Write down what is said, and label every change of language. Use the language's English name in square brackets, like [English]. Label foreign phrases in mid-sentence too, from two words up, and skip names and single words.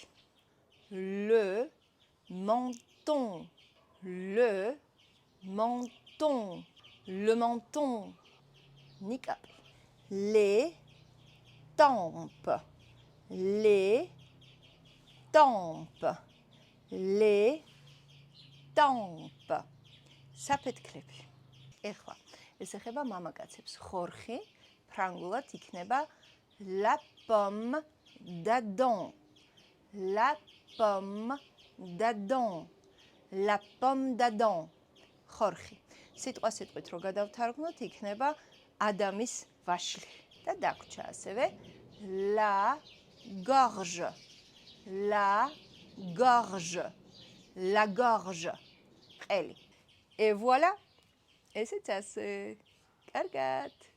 [French] Le menton, le menton, le menton. [Georgian] ნიკაპი. [French] Les tempes, les tempes, les tempes. [Georgian] საფეთქლები. ეხლა ეს ეხება მამაკაცებს. ხორხი ფრანგულად იქნება [French] la pomme d'Adam. La pomme d'Adam. La pomme d'Adam. [Georgian] ხორხი. სიტყვა სიტყვით რო გადავთარგმნოთ, იქნება ადამის ვაშლი. და დაგვრჩა ასევე [French] la gorge. La gorge. La gorge. ყელი. Et voilà. [Georgian] ესეც ასე. კარგად.